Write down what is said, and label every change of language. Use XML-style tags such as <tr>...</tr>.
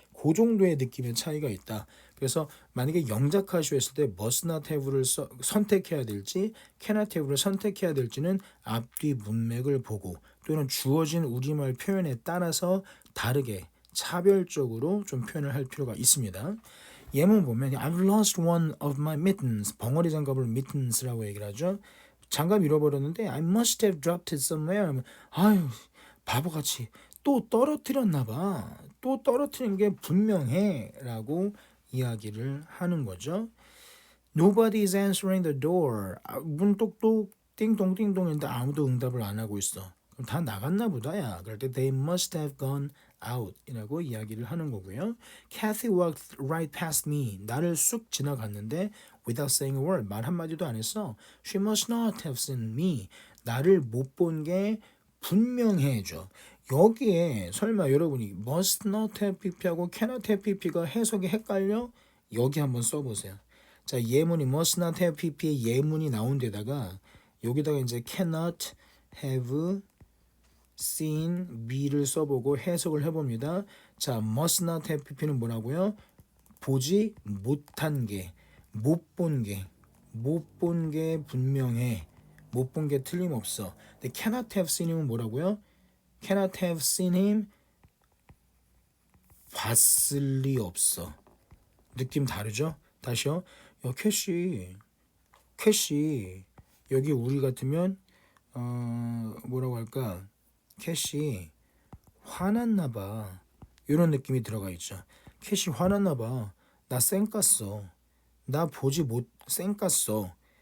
<ko>그 정도의 느낌의 차이가 있다. 그래서 만약에 영작하시오 했을 때 must not have를 선택해야 될지 cannot have를 선택해야 될지는 앞뒤 문맥을 보고 또는 주어진 우리말 표현에 따라서 다르게 차별적으로 좀 표현을 할 필요가 있습니다. 예문 보면</ko> <en>I've lost one of my mittens.</en> <ko>벙어리 장갑을 mittens라고 얘기를 하죠. 장갑 잃어버렸는데</ko> <en>I must have dropped it somewhere.</en> <ko>아유, 바보같이 또 떨어뜨렸나 봐. 또 떨어뜨린 게 분명해 라고 이야기를 하는 거죠.</ko> <en>Nobody is answering the door.</en> <ko>문 똑똑 띵동띵동인데 아무도 응답을 안 하고 있어. 그럼 다 나갔나 보다야. 그럴 때</ko> <en>they must have gone out</en> <ko>이라고 이야기를 하는 거고요.</ko> <en>Kathy walked right past me.</en> <ko>나를 쑥 지나갔는데</ko> <en>without saying a word.</en> <ko>말 한마디도 안 했어.</ko> <en>She must not have seen me.</en> <ko>나를 못 본 게 분명해져. 여기에 설마 여러분이 must not have pp하고 cannot have pp가 해석이 헷갈려? 여기 한번 써보세요. 자, 예문이 must not have pp의 예문이 나온 데다가 여기다가 이제 cannot have seen me를 써보고 해석을 해봅니다. 자, must not have pp는 뭐라고요? 보지 못한 게, 못 본 게, 못 본 게 분명해. 못 본 게 틀림없어. 근데 cannot have seen이면 뭐라고요?</ko> <en>cannot have seen him</en> <ko>봤을 리 없어. 느낌 다르죠? 다시요. 야, 캐시 여기 우리 같으면 뭐라고 할까? 캐시 화났나 봐. 이런 느낌이 들어가 있죠. 캐시 화났나 봐. 나 쌩깠어. 나 보지 못 쌩깠어.</ko>